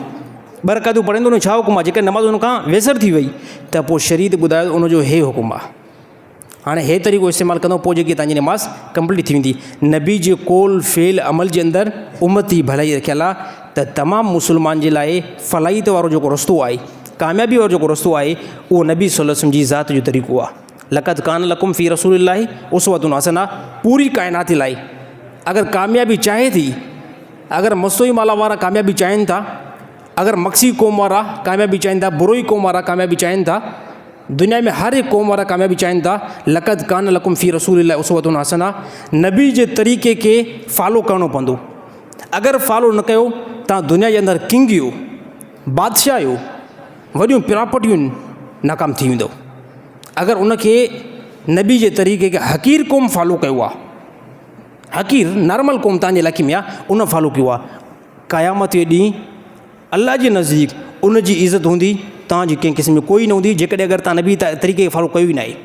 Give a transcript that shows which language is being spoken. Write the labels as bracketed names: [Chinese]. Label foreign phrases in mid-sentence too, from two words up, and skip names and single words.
[Sindhi] 2 रकातूं पढ़ंदो उन छा हुकुम आहे? जेकॾहिं नमाज़ हुन खां वेसर थी वई त पोइ शरीयत ॿुधायो उनजो हे हुकुम आहे। हाणे हे तरीक़ो इस्तेमालु कंदो पोइ जेकी तव्हांजी नमाज़ कंप्लीट थी वेंदी। नबी जे कौल फेल अमल जे अंदरि उम्मती भलाई रखियलु आहे त तमामु मुस्लमान जे लाइ फलाहियत वारो जेको रस्तो आहे, कामयाबी वारो जेको रस्तो आहे, उहो नबी [Arabic] صلى الله عليه وسلم [Sindhi] जी ज़ात जो तरीक़ो आहे। [Arabic] لقد كان لكم في رسول الله أسوة حسنة, [Sindhi] पूरी काइनात लाइ अगरि कामयाबी चाहे थी, अगरि मस्तोई माला वारा कामयाबी चाहिनि था, अगरि मक्सी क़ौम वारा कामयाबी चाहिनि था, बुरोई क़ौम वारा कामयाबी चाहिनि था, दुनिया में हर एक क़ौम वारा कामयाबी चाहिनि था, [Arabic] لقد كان لكم في رسول الله أسوة حسنة, [Sindhi] नबी जे तरीक़े खे फॉलो करिणो पवंदो। अगरि फॉलो न कयो तव्हां दुनिया जे अंदरि किंग आहियो, बादशाह आहियो, वॾियूं प्रॉपर्टियूं नाकाम थी वेंदो। अगरि उनखे नबी जे तरीक़े खे हक़ीर क़ौम फॉलो कयो आहे, हक़ीर नॉर्मल क़ौम तव्हांजे इलाइक़े में आहे, उन फॉलो कयो आहे, क़यामत जे ॾींहुं अल्लाह जे नज़दीक उन जी इज़त हूंदी, तव्हांजी कंहिं क़िस्म जी कोई न हूंदी, जेकॾहिं अगरि तव्हां नबी तरीक़े खे फॉलो कयो ई न आहे।